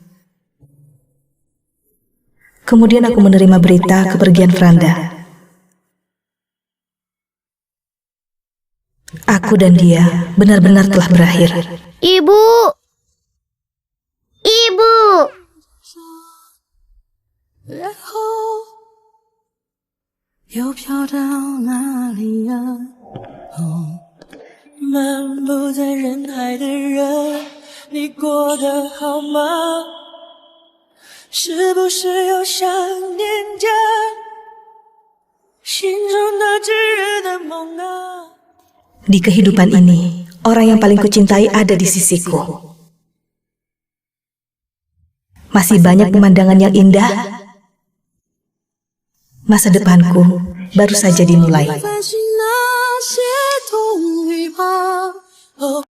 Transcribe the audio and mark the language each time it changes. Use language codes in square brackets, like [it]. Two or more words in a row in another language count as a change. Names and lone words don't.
[id] Kemudian aku menerima berita kepergian Franda. Aku dan dia benar-benar telah berakhir. Ibu! Ibu! [zh] 然后又飘到哪里呀？漫步在人海的人，你过得好吗？是不是又想念着心中那炙热的梦啊？ [id] Di kehidupan ini, orang yang paling kucintai ada di sisiku. Masih banyak pemandangan yang indah. Masa depanku baru saja dimulai.